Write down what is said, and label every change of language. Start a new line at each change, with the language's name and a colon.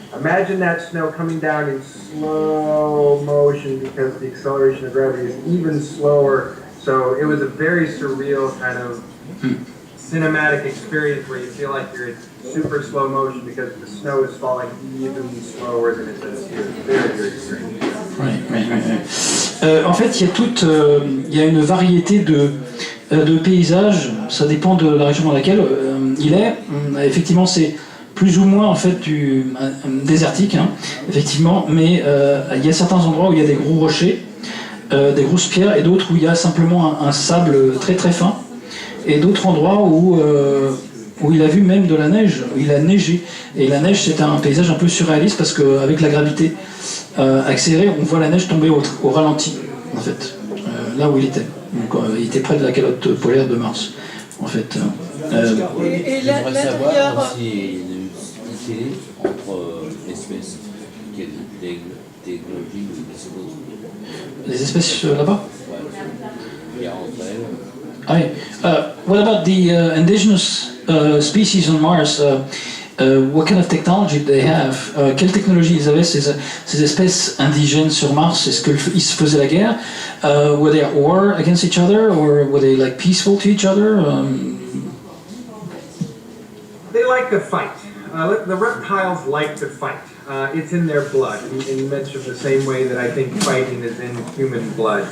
English: Imagine that snow coming down in slow motion because the acceleration of gravity is even slower. So it was a very surreal kind of cinematic experience where you feel like you're in super slow motion because the snow is falling even slower than it does here. Very, very strange.
French: Ouais. En fait, il y a une variété de paysages. Ça dépend de la région dans laquelle il est. Effectivement, c'est plus ou moins en fait du désertique, hein, effectivement. Mais il y a certains endroits où il y a des gros rochers, des grosses pierres, et d'autres où il y a simplement un sable très très fin. Et d'autres endroits où il a vu même de la neige, où il a neigé. Et la neige, c'est un paysage un peu surréaliste parce qu'avec la gravité accélérée, on voit la neige tomber au ralenti, en fait, là où il était. Donc il était près de la calotte polaire de Mars, en fait. Et l'intérieur... S'il y a une spécificité entre l'espèce qui est technologie ou les autres. Les espèces là-bas? Ouais. Il y a entre elles.
English: What about the indigenous species on Mars? what kind of technology they have?
French: Quelle technologie ils avaient ces espèces indigènes sur Mars? Est-ce qu'ils se faisaient la guerre?
English: Were they at war against each other, or were they like peaceful to each other? They like to fight. The reptiles like to fight. It's in their blood, in much of the same way that I think fighting is in human blood.